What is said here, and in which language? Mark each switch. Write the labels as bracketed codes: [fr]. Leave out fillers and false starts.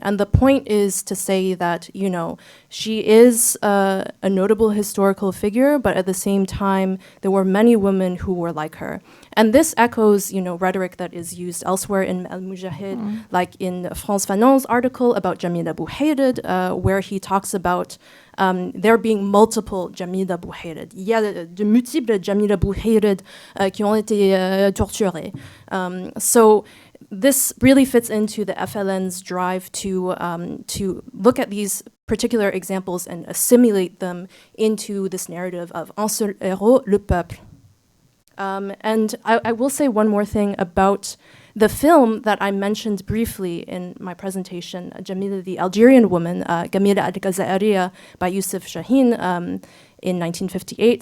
[en] And the point is to say that, she is a notable historical figure, but at the same time, there were many women who were like her. And this echoes, rhetoric that is used elsewhere in Al Mujahid, like in France Fanon's article about Jamila Bouhairid, where he talks about there being multiple Jamila Bouhairid. [fr] Il y a de multiples Jamila Bouhairid qui ont été torturées. [en] So this really fits into the FLN's drive to look at these particular examples and assimilate them into this narrative of [fr] un seul héros, le peuple. [en] And I will say one more thing about the film that I mentioned briefly in my presentation, Jamila, the Algerian woman, Gamila al-Ghazariya by Youssef Chahine in 1958.